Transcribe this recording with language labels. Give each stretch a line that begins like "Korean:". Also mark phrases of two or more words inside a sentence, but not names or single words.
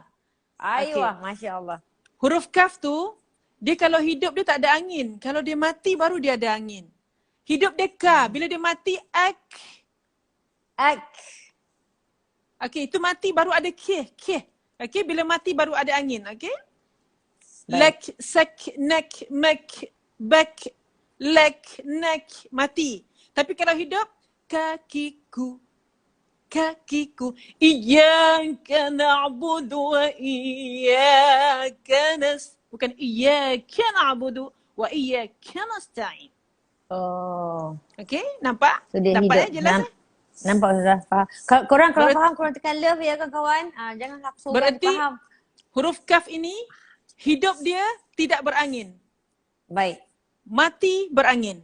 Arabic: أيوه، ما شاء الله.
Malay: Huruf kaf tu, dia kalau hidup dia tak ada angin. Kalau dia mati baru dia ada angin. Hidup dia ka. Bila dia mati, ak. Okey, itu mati baru ada kih. Okey, bila mati baru ada angin. Okey? Lek, sek, nek, mek, bek, lek, nek, mati. Tapi kalau hidup, kakiku.
Arabic: إياك نعبد وإياك bukan إياك نعبد وإياك نستعين.
Malay: Oh. Okey, nampak? So, dia Nampak hidup. jelas? Nampak Ustazah. Faham. Korang kalau faham, korang tekan love ya kawan-kawan. Jangan aku suruh Berarti faham. huruf kaf ini hidup dia tidak berangin. Baik. Mati berangin.